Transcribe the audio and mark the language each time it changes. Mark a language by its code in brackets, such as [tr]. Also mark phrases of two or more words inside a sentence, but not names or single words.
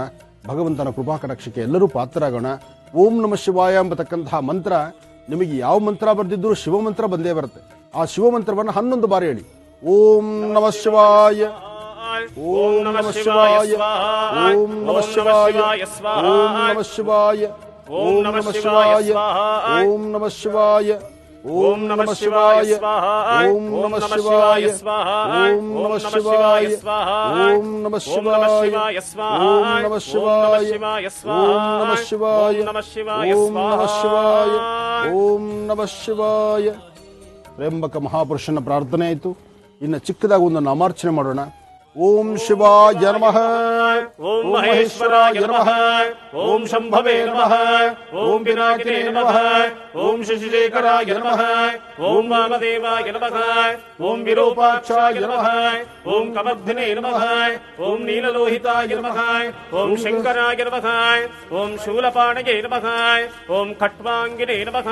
[kn] ಭಗವಂತನ ಕೃಪಾ ಕಟಾಕ್ಷಕ್ಕೆ ಎಲ್ಲರೂ ಪಾತ್ರರಾಗೋಣ. [sa] ಓಂ ನಮಃ ಶಿವಾಯ [kn] ಎಂಬತಕ್ಕಂತಹ ಮಂತ್ರ, ನಿಮಗೆ ಯಾವ ಮಂತ್ರ ಬರೆದಿದ್ದರೂ ಶಿವ ಮಂತ್ರ ಬಂದೇ ಬರುತ್ತೆ. ಆ ಶಿವ ಮಂತ್ರವನ್ನು 11 ಬಾರಿ ಹೇಳಿ. [sa] ಓಂ ನಮಃ ಶಿವಾಯ, ಓಂ ನಮಃ ಶಿವಾಯ, ಓಂ ನಮಃ ಶಿವಾಯ, ಓಂ ನಮಃ ಶಿವಾಯ, ಓಂ ನಮಃ ಶಿವಾಯ, ಓಂ ನಮಃ ಶಿವಾಯ, ಓಂ ನಮಃ ಶಿವಾಯ, ಓಂ ನಮಃ ಶಿವಾಯ, ಓಂ ನಮಃ ಶಿವಾಯ, ಓಂ ನಮಃ ಶಿವಾಯ, ಓಂ ನಮಃ ಶಿವಾಯ, ಓಂ ನಮಃ ಶಿವಾಯ, ಓಂ ನಮಃ ಶಿವಾಯ, ಓಂ ನಮಃ ಶಿವಾಯ. [kn] ತ್ರ್ಯಂಬಕ ಮಹಾಪುರುಷನ ಪ್ರಾರ್ಥನೆ ಆಯಿತು. ಇನ್ನು ಚಿಕ್ಕದಾಗಿ ಒಂದು ನಾಮಾರ್ಚನೆ ಮಾಡೋಣ. [sa] ಓಂ ಶಿವಾಯ ನಮಃ, ಓಂ ಮಹೇಶ್ವರಾಯ ನಮಃ, ಓಂ ಶಂಭವೇ ನಮಃ, ಓಂ ಪಿನಾಕಿನೇ ನಮಃ, ಓಂ ಶಶಿಶೇಖರಾಯ ನಮಃ, ಓಂ ವಾಮದೇವಾಯ ನಮಃ, ಓಂ ವಿರೂಪಾಕ್ಷಾಯ ನಮಃ, ಓಂ ಕಮರ್ಧಿನೇ ನಮಃ, ಓಂ ನೀಲಲೋಹಿತಾಯ ನಮಃ, ಓಂ ಶಂಕರಾಯ ನಮಃ, ಓಂ ಶೂಲಪಾಣಯೇ ನಮಃ, ಓಂ ಖಟ್ವಾಂಗಿನೇ ನಮಃ,